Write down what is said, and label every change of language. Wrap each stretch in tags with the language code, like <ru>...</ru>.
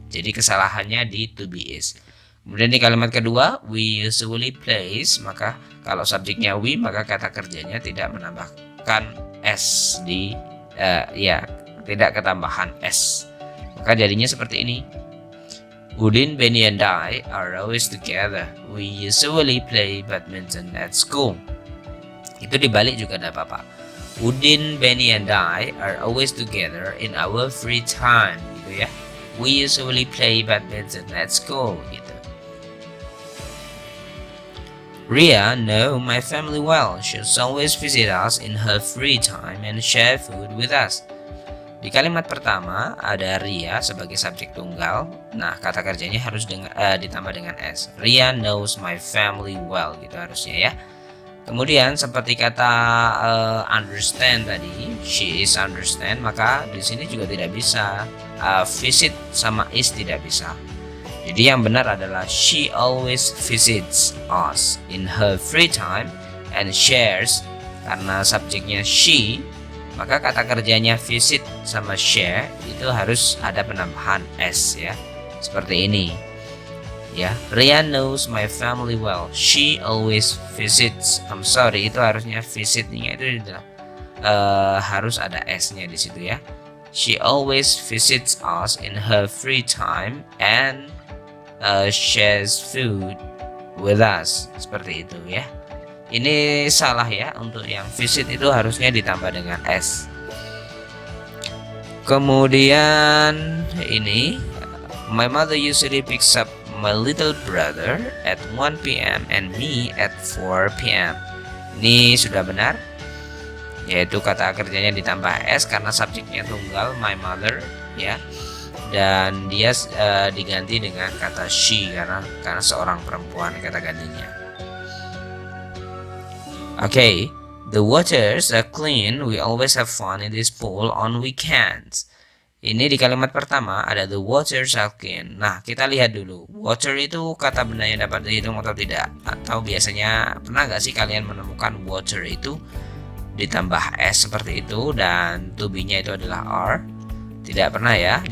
<id>Jadi kesalahannya di</id> <en>to be is.</en> <id>Kemudian di kalimat kedua,</id> <en>we usually plays,</en> <id>maka kalau subjeknya we, maka kata kerjanya tidak menambahkan s di tidak ketambahan s. Maka jadinya seperti ini.</id> <en>Udin, Benny, and I are always together. We usually play badminton at school.</en> <id>Itu dibalik juga tidak apa-apa.</id> <en>Udin, Benny, and I are always together in our free time, gitu ya. We usually play badminton at school, gitu. Ria know my family well. She's always visit us in her free time and share food with us.</en> <id>Di kalimat pertama ada Ria sebagai subjek tunggal. Nah, kata kerjanya harus ditambah dengan s.</id> <en>Ria knows my family well,</en> <id>gitu harusnya ya. Kemudian seperti kata understand tadi,</id> <en>she is understand,</en> <id>maka di sini juga tidak bisa visit sama is tidak bisa. Jadi yang benar adalah</id> <en>she always visits us in her free time and shares.</en> <id>Karena subjeknya she, maka kata kerjanya visit sama share itu harus ada penambahan s ya. Seperti ini.</id> <en>Ya, Ria knows my family well. She always visits.</en> <id>Itu harusnya visitnya itu harus ada s-nya di situ ya.</id> <en>She always visits us in her free time and shares food with us.</en> <id>Seperti itu ya. Ini salah ya, untuk yang visit itu harusnya ditambah dengan s. Kemudian ini,</id> <en>my mother usually picks up my little brother at 1 p.m. and me at 4 p.m.</en> <id>Ini sudah benar. yaitu kata kerjanya ditambah s karena subjeknya tunggal, my mother, ya. Dan dia diganti dengan kata she karena seorang perempuan kata gantinya.</id> <en>Okay, the waters are clean. We always have fun in this pool on weekends.</en> <id>Ini di kalimat pertama ada</id> <en>the waters are clean.</en> <id>Nah, kita lihat dulu. Water itu kata benda yang dapat dihitung atau tidak? Atau biasanya pernah nggak sih kalian menemukan water itu ditambah s seperti itu dan to be-nya itu adalah r? Tidak pernah ya.</id>